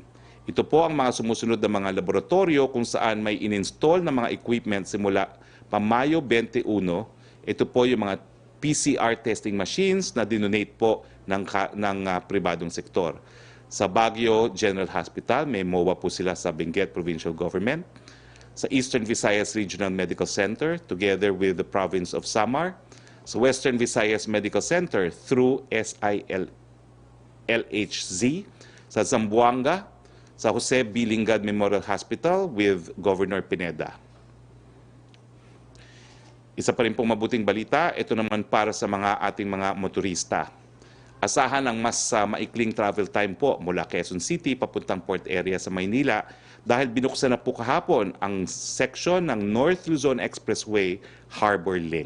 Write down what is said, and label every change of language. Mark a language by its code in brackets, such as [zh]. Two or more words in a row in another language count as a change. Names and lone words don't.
[tl] Ito po ang mga sumusunod na mga laboratorio kung saan may in-install na mga equipment simula Pamayo 21, ito po yung mga [en] PCR testing machines [tl] na dinonate po ng pribadong sektor. Sa Baguio General Hospital, may MOA po sila sa Benguet Provincial Government. Sa Eastern Visayas Regional Medical Center, [en] together with the province of Samar. [tl] Sa Western Visayas Medical Center through SILHZ. Sa Zamboanga, sa Jose B. Lingad Memorial Hospital with Governor Pineda. Isa pa rin pong mabuting balita, ito naman para sa ating mga motorista. Asahan ang mas maikling [en] travel time [tl] po mula Quezon City papuntang port area sa Maynila dahil binuksan na po kahapon ang section ng North Luzon Expressway Harbor Link.